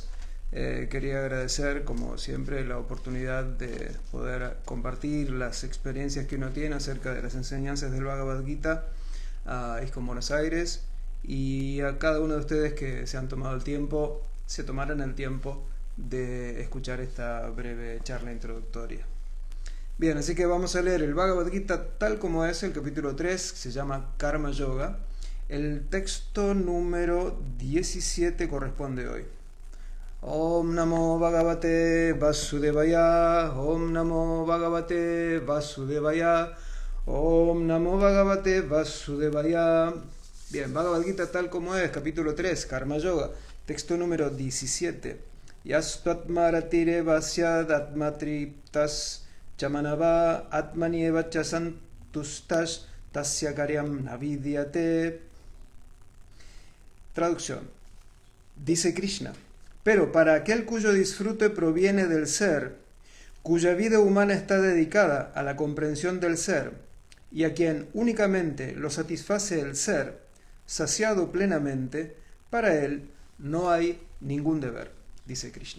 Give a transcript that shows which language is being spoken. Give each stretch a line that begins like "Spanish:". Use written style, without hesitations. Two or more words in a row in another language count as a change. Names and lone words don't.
Spanish: Quería agradecer, como siempre, la oportunidad de poder compartir las experiencias que uno tiene acerca de las enseñanzas del Bhagavad Gita a ISKCON Buenos Aires y a cada uno de ustedes que se tomaran el tiempo de escuchar esta breve charla introductoria. Bien, así que vamos a leer el Bhagavad Gita tal como es, el capítulo 3, que se llama Karma Yoga. El texto número 17 corresponde hoy.
Sanskrit: Om Namo Bhagavate Vasudevaya, Om Namo Bhagavate Vasudevaya, Om Namo Bhagavate Vasudevaya.
Spanish: Bien, Bhagavad Gita tal como es, capítulo 3, Karma Yoga, texto número 17.
Sanskrit: Yastatmaratire vasyad atmatriptas Chamanava atmanieva chasantustash tasya karyam navidyate.
Spanish: Traducción. Dice Krishna: pero para aquel cuyo disfrute proviene del ser, cuya vida humana está dedicada a la comprensión del ser, y a quien únicamente lo satisface el ser, saciado plenamente, para él no hay ningún deber, dice Krishna.